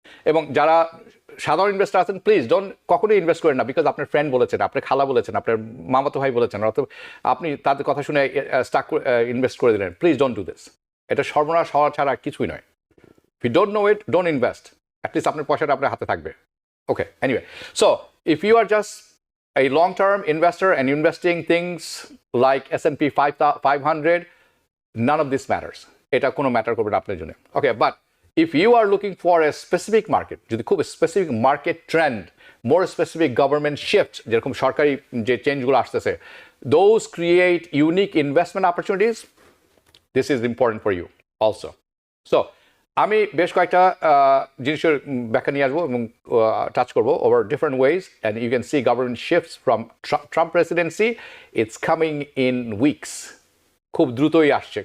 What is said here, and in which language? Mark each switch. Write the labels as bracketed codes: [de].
[bn] এবং যারা সাধারণ ইনভেস্টার আছেন, প্লিজ কখনোই ইনভেস্ট করেন না বিকজ আপনার ফ্রেন্ড বলেছেন, আপনার খালা বলেছেন, আপনার মামাতো ভাই বলেছেন, অথবা আপনি তাদের কথা শুনে স্টক ইনভেস্ট করে দিলেন। [en] Please don't do this. [bn] এটা সর্বনাশ হওয়া ছাড়া কিছুই নয়। [en] If you don't know it, don't invest. [bn] At least আপনার পয়সাটা আপনার হাতে থাকবে। [en] Okay, anyway, so if you are just a long-term investor and investing things like S&P 500, none of this matters. [bn] এটা কোনো ম্যাটার করবে না আপনার জন্য। [en] okay, but if you are looking for a specific market, [bn] যদি খুব স্পেসিফিক মার্কেট ট্রেন্ড, মোর specific government shift, যেরকম সরকারি যে চেঞ্জগুলো আসতেছে, [en] those create unique investment opportunities, this is important for you also. So [bn] আমি বেশ কয়েকটা জিনিসের ব্যাখ্যা নিয়ে আসবো এবং টাচ করবো [en] over different ways and you can see government shifts from Trump presidency it's coming in weeks, [bn] খুব দ্রুতই আসছে।